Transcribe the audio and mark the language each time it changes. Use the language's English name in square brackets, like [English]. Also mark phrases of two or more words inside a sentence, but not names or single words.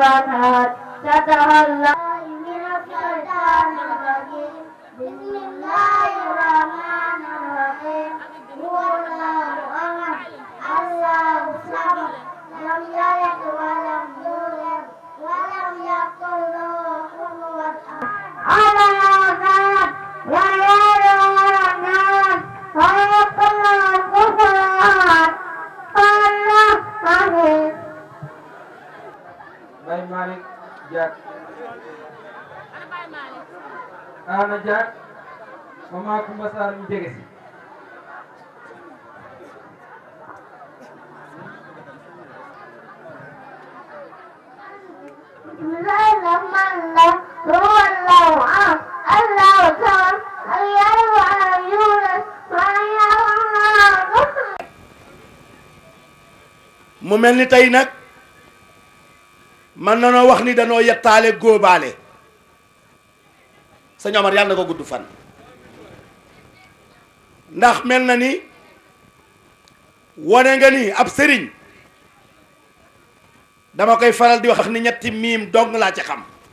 [Arabic] أحد صدق الله من الشيطان الرجيم بسم الله الرحمن الرحيم هو الله أحد الله صمد لم يلد ولم يولد ولم يكن له كفوا أحد الله صمد لم يلد ولم يولد ولم يكن له كفوا أحد الله صمد [Wolof] Baye Malick Diak Ana Diak Mama Kumba Sarr ñu jege si [Arabic] بسم الله الرحمن الرحيم هو الله أحد الله صمد لم يلد ولم يولد ولم يكن له كفوا [Wolof] mu mel ni tey nag man nanoo wax ni danoo yettaale góobaale sëñ Omar yàlla na ko gudd fan ndax mel na ni wone nga ni ab sëriñ dama koy faral di wax ni ñetti miim dong laa ci xam